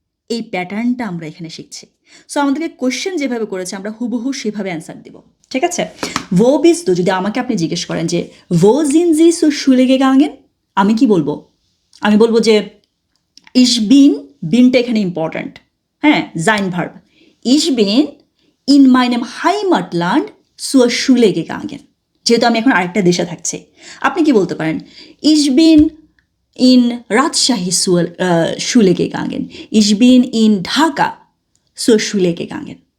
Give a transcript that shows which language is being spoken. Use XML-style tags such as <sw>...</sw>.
<bn>এই প্যাটার্নটা আমরা এখানে শিখছি। সো আমাদেরকে কোশ্চেন যেভাবে করেছে আমরা হুবহু সেভাবে অ্যান্সার দিব, ঠিক আছে। ভো বিস দু, যদি আমাকে আপনি জিজ্ঞেস করেন যে ভো জিন জি সু শুলে গে গাঙ্গেন, আমি কি বলবো? আমি বলবো যে ইস বিনটা এখানে ইম্পর্ট্যান্ট, হ্যাঁ, Zain verb,</bn> <de>Ich bin in meinem Heimatland zur Schule gegangen.</de> <bn>যেহেতু আমি এখন আরেকটা দেশে থাকছি, আপনি কি বলতে পারেন?</bn> <de>Ich bin in Rajshahi zur Schule gegangen. Ich bin in Dhaka zur Schule gegangen.</de>